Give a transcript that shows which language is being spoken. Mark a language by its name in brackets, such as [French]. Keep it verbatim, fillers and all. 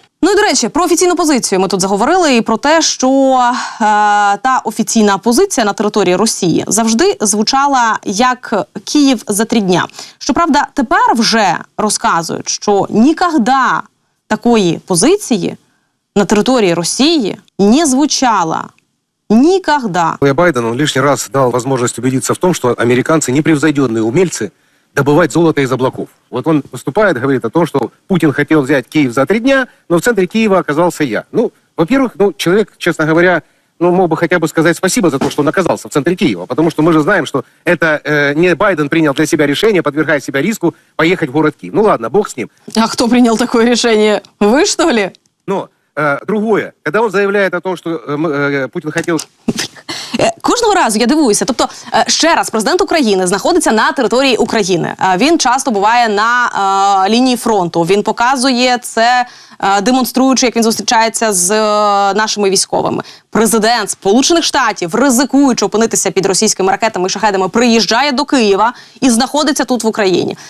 [Ukrainian] Ну і, до речі, про офіційну позицію ми тут заговорили і про те, що е, та офіційна позиція на території Росії завжди звучала як «Київ за три дня». Щоправда, тепер вже розказують, що ніколи такої позиції на території Росії не звучала. [Russian] Никогда. Байден, он лишний раз дал возможность убедиться в том, что американцы непревзойденные умельцы добывать золото из облаков. Вот он выступает, говорит о том, что Путин хотел взять Киев за три дня, но в центре Киева оказался я. Ну, во-первых, ну, человек, честно говоря, ну, мог бы хотя бы сказать спасибо за то, что он оказался в центре Киева. Потому что мы же знаем, что это э, не Байден принял для себя решение, подвергая себя риску, поехать в город Киев. Ну ладно, бог с ним. А кто принял такое решение? Вы, что ли? Но э, другое, когда он заявляет о том, что э, э, Путин хотел... [Ukrainian] Кожного разу я дивуюся. Тобто, ще раз, президент України знаходиться на території України. Він часто буває на е, лінії фронту. Він показує це, е, демонструючи, як він зустрічається з е, нашими військовими. Президент Сполучених Штатів, ризикуючи опинитися під російськими ракетами і шахедами, приїжджає до Києва і знаходиться тут в Україні.